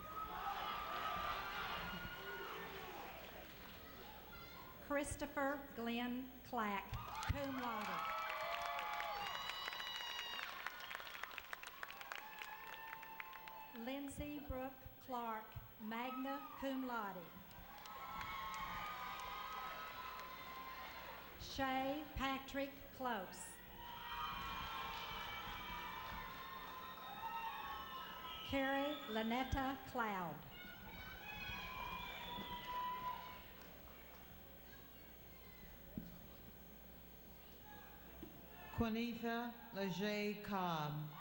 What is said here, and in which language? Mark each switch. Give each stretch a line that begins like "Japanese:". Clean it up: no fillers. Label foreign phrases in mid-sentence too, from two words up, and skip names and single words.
English: Christopher Glenn Clack,
Latin: cum laude.
English: Lindsay Brooke Clark,
Latin: magna cum laude.
English: Shay Patrick Close. Carrie Lynetta Cloud. Quinetha Leger Cobb.